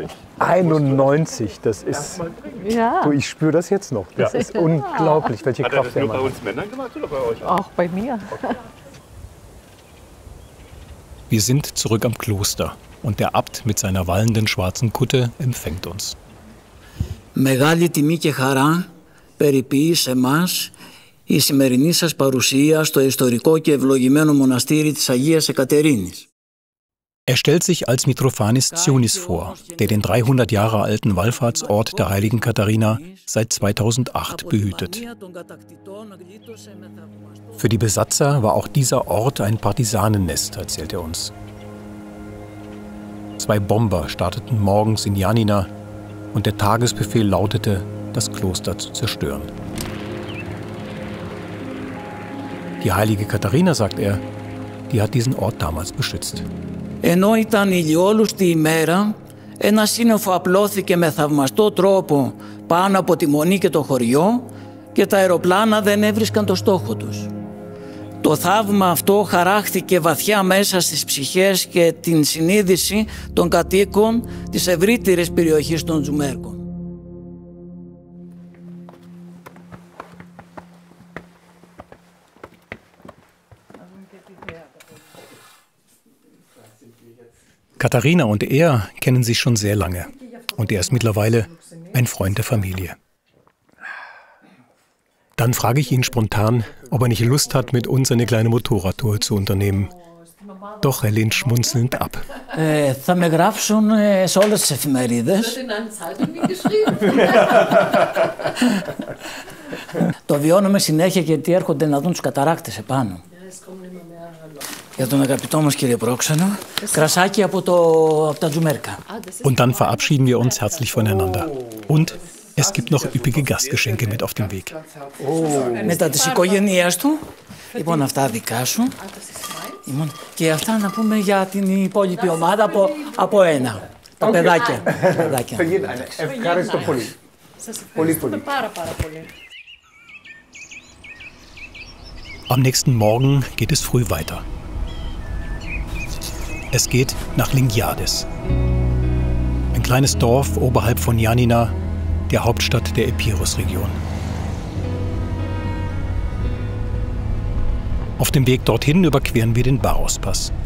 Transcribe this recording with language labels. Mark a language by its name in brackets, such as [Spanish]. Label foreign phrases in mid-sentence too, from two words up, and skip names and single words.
[German] 91, das ist... Ja. Du, ich spüre das jetzt noch. Das ist unglaublich, welche Hat er Kraft das der nur bei Mann uns Männern gemacht oder bei euch? Auch bei mir. Wir sind zurück am Kloster und der Abt mit seiner wallenden schwarzen Kutte empfängt uns. [Greek] Μεγάλη τιμή και χαρά περιποιεί σε εμάς η σημερινή σας παρουσία στο ιστορικό και ευλογημένο μοναστήρι της Αγίας Εκατερίνης. [German] Er stellt sich als Mitrophanis Zionis vor, der den 300 Jahre alten Wallfahrtsort der heiligen Katharina seit 2008 behütet. Für die Besatzer war auch dieser Ort ein Partisanennest, erzählt er uns. 2 Bomber starteten morgens in Janina und der Tagesbefehl lautete, das Kloster zu zerstören. Die heilige Katharina, sagt er, die hat diesen Ort damals beschützt. [Greek] Ενώ ήταν ηλιόλουστη ημέρα, ένα σύννεφο απλώθηκε με θαυμαστό τρόπο πάνω από τη Μονή και το χωριό και τα αεροπλάνα δεν έβρισκαν το στόχο τους. Το θαύμα αυτό χαράχθηκε βαθιά μέσα στις ψυχές και την συνείδηση των κατοίκων της ευρύτερης περιοχής των Τζουμέρκων. [German] Katharina und er kennen sich schon sehr lange und er ist mittlerweile ein Freund der Familie. Dann frage ich ihn spontan, ob er nicht Lust hat, mit uns eine kleine Motorradtour zu unternehmen. Doch er lehnt schmunzelnd ab. [Greek] Θα με γράψουν σε όλες τις εφημερίδες. Το βιώνουμε συνέχεια γιατί έρχονται να δουν τους καταράκτες επάνω. Για τον αγαπητό μας κύριε Πρόξενο, κρασάκι από τα Τζουμέρκα. [German] Und dann verabschieden wir uns herzlich voneinander. Und es gibt noch üppige Gastgeschenke mit auf dem Weg. [Greek] Μετά της οικογένειας του, λοιπόν αυτά δικά σου. Και αυτά να πούμε για την υπόλοιπη ομάδα από ένα. Τα παιδάκια. Ευχαριστώ πολύ. Σας ευχαριστούμε πάρα πολύ. [German] Am nächsten Morgen geht es früh weiter. Es geht nach Lingiades. Ein kleines Dorf oberhalb von Ioannina, der Hauptstadt der Epirus-Region. Auf dem Weg dorthin überqueren wir den Baros-Pass.